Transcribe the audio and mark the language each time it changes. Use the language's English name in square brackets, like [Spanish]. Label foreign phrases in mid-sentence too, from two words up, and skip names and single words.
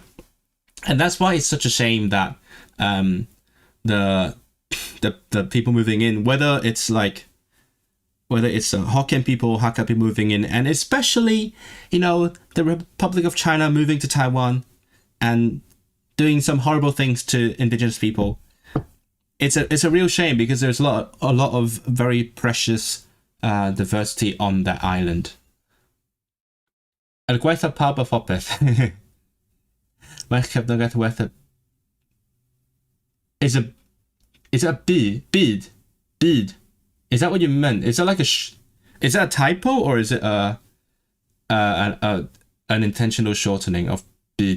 [English] And that's why it's such a shame that the people moving in, whether it's Hokkien people or Hakka people moving in, and especially, the Republic of China moving to Taiwan and doing some horrible things to indigenous people. It's a real shame because there's a lot of very precious diversity on that island. [Welsh] Yr gwaith pawb a phopeth. [English] Is it a bead? Bead. Is that what you meant? Is that like is that a typo or is it an intentional shortening of bead?